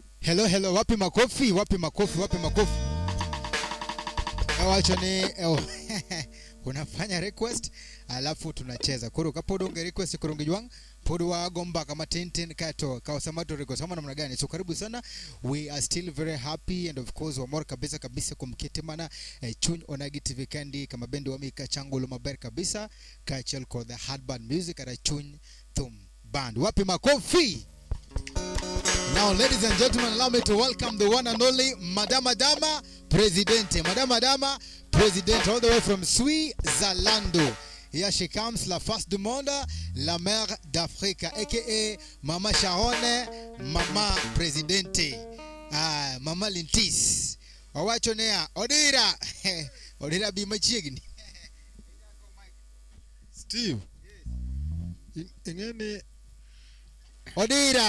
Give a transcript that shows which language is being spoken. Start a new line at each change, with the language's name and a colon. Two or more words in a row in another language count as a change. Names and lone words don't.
Swahili: Hello, wapi makofi? Wacho ni unafanya request alafu tunacheza.
Luo (Kenya and Tanzania): Koro kapodo unge request koronge jwang podo wa gomba kama 10 kato kawasamato request
Swahili: kama namna gani.
Luo (Kenya and Tanzania): So
Swahili: karibu sana.
English: We are still very happy and of course
Luo (Kenya and Tanzania): wamor kabisa kumkete mana chuny onagi TV kandi kama bendi wa mika changulo maber kabisa kachel ko
English: the hard band music
Luo (Kenya and Tanzania): ara chuny thum band.
Swahili: Wapi makofi?
English: Now, ladies and gentlemen, allow me to welcome the one and only Madama Dama Presidente. Madama Dama Presidente, all the way from Switzerland. Here she comes,
French: la face du monde, la mère d'Afrique,
English: a.k.a. Mama Sharon, Mama Presidente, Mama Lintis.
Luo (Kenya and Tanzania): Owachonea, Odira bimachigni. Steve. Ingeni Odira.